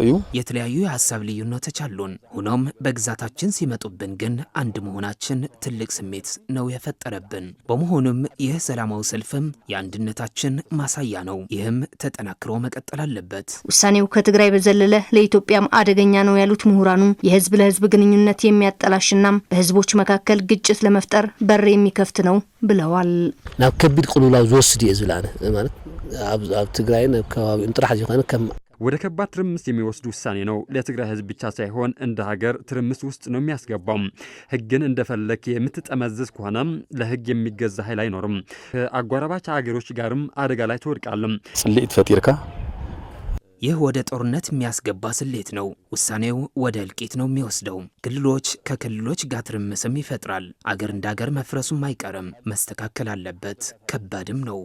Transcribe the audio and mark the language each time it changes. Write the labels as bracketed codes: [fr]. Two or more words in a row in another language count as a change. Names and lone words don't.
[am] የተለያዩ የሀሳብ ልዩነቶች አሉን። ሆኖም በግዛታችን ሲመጡብን ግን አንድ መሆናችን ትልቅ ስሜት ነው የፈጠረብን። በመሆኑም ይህ ሰላማዊ ሰልፍም የአንድነታችን ማሳያ ነው። ይህም ተጠናክሮ መቀጠል አለበት። ውሳኔው ከትግራይ በዘለለ ለኢትዮጵያም አደገኛ ነው ያሉት ምሁራኑ የህዝብ ለህዝብ ግንኙነት የሚያጠላሽ በህዝቦች መካከል ግጭት ለመፍጠር በር የሚከፍት ነው ብለዋል። [ti] ናብ ከቢድ ቁሉላው ዝወስድ ይዝላነ ማለት አብ ትግራይ ከባቢ እንጥራህ ይሆነ [am] ወደ ከባድ ትርምስ የሚወስድ ውሳኔ ነው። ለትግራይ ህዝብ ብቻ ሳይሆን እንደ ሀገር ትርምስ ውስጥ ነው የሚያስገባው። ህግን እንደፈለክ የምትጠመዝዝ ከሆነ ለህግ የሚገዛ ኃይል አይኖርም። ከአጓራባች ሀገሮች ጋርም አደጋ ላይ ትወድቃለህ። [ti] ጽልኢት ፈጢርካ [am] ይህ ወደ ጦርነት የሚያስገባ ስሌት ነው። ውሳኔው ወደ እልቂት ነው የሚወስደው። ክልሎች ከክልሎች ጋር ትርምስም ይፈጥራል። አገር እንደ አገር መፍረሱም አይቀርም፣ መስተካከል አለበት። ከባድም ነው።